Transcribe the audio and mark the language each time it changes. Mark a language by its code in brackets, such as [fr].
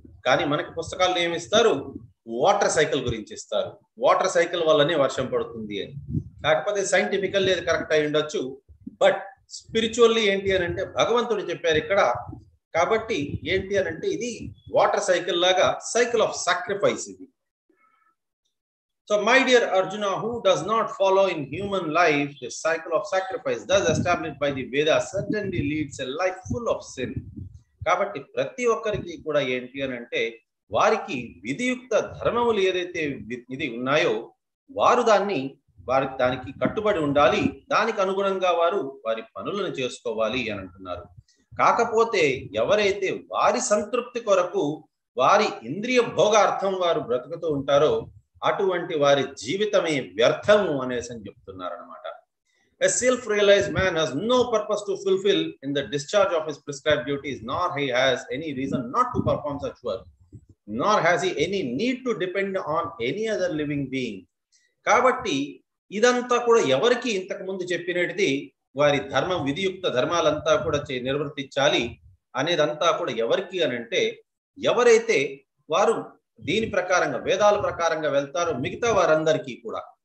[te] కానీ మనకి పుస్తకాల్లో ఏమి ఇస్తారు? వాటర్ సైకిల్ గురించి ఇస్తారు. వాటర్ సైకిల్ వల్లనే వర్షం పడుతుంది అని. కాకపోతే సైంటిఫికల్లీ అది కరెక్ట్ అయి ఉండొచ్చు, బట్ స్పిరిచువల్లీ ఏంటి అని అంటే భగవంతుడు చెప్పారు ఇక్కడ. కాబట్టి ఏంటి అని అంటే ఇది వాటర్ సైకిల్ లాగా సైకిల్ ఆఫ్ సాక్రిఫైస్ ఇది. [en] So my dear Arjuna, who does not follow in human life the cycle of sacrifice thus established by the Vedas certainly leads a life full of sin. [te] కాబట్టి ప్రతి ఒక్కరికి కూడా ఏంటి అని అంటే వారికి విధియుక్త ధర్మములు ఏదైతే ఇది ఉన్నాయో వారు దానికి కట్టుబడి ఉండాలి. దానికి అనుగుణంగా వారు వారి పనులను చేసుకోవాలి అని అంటున్నారు. కాకపోతే ఎవరైతే వారి సంతృప్తి కొరకు వారి ఇంద్రియ భోగార్థం వారు బ్రతుకుతూ ఉంటారో అటువంటి వారి జీవితమే వ్యర్థము అనేసి అని చెప్తున్నారు అన్నమాట. [en] A self-realized man has no purpose to fulfill in the discharge of his prescribed duties, nor he has any reason not to perform such work, nor has he any need to depend on any other living being. [te] కాబట్టి ఇదంతా కూడా ఎవరికి ఇంతకు ముందు చెప్పినది వారి ధర్మం విధియుక్త ధర్మాలంతా కూడా నిర్వర్తించాలి అనేదంతా కూడా ఎవరికి అని అంటే ఎవరైతే వారు దీని ప్రకారంగా వేదాల ప్రకారంగా వెళ్తారో మిగతా వారందరికీ కూడా.